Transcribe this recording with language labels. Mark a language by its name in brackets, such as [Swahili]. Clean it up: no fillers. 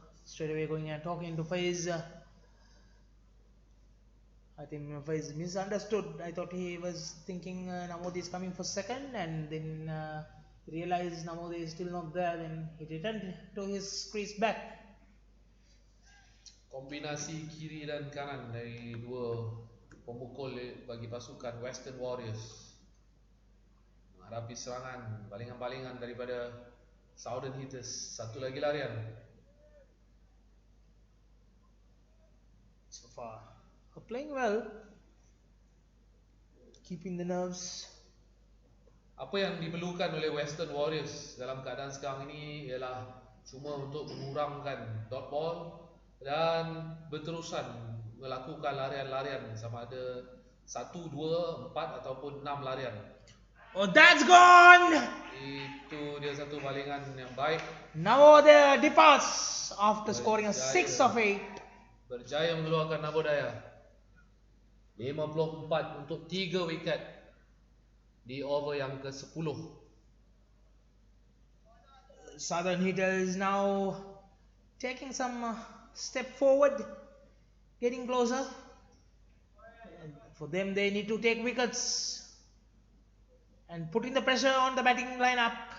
[English] Straight away going and talking to Faiz. I think Faiz misunderstood. I thought he was thinking Navodaya is coming for second, and then realized Navodaya is still not there. Then he returned to his crease back. [Malay] Kombinasi kiri dan kanan dari dua pemukul bagi pasukan Western Warriors menghadapi serangan balingan-balingan daripada Southern Hitters. Satu lagi larian. [English] So far, playing well, keeping the nerves. [Malay] Apa yang diperlukan oleh Western Warriors dalam keadaan sekarang ini ialah cuma untuk mengurangkan dot ball dan berterusan melakukan larian-larian sama ada 1, 2, 4 ataupun 6 larian. [English] Oh, that's gone! [Malay] Itu dia satu balingan yang baik. [English] Now the departs after scoring a 6 of 8. [Malay] Berjaya mengeluarkan Navodaya. 54 untuk 3 wiket di over yang ke-10. [English] Southern Hitters now taking some step forward, getting closer. For them, they need to take wickets and putting the pressure on the batting lineup.